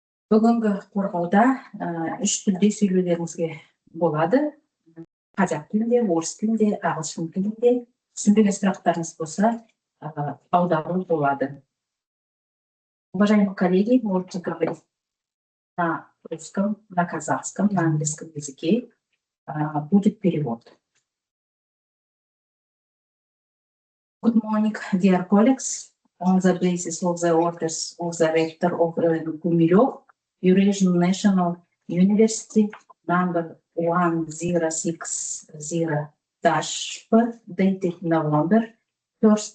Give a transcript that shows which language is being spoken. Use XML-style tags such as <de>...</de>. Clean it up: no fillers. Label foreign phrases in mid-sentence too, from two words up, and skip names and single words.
<kk>Бүгінгі қорғауда үш тілде сөйлеулеріңізге болады. Қазақ тілінде, орыс тілінде, ағылшын тілінде. Түсінбеген сұрақтарыңыз болса, аудару болады.</kk> <ru>Уважаемые коллеги, можете говорить на русском, на казахском, на английском языке. Будет перевод.</ru> <en>Good morning, dear colleagues. On the basis of the orders of the rector of Гумилев, Eurasian National University, number 1060-, dated November 1st,</en>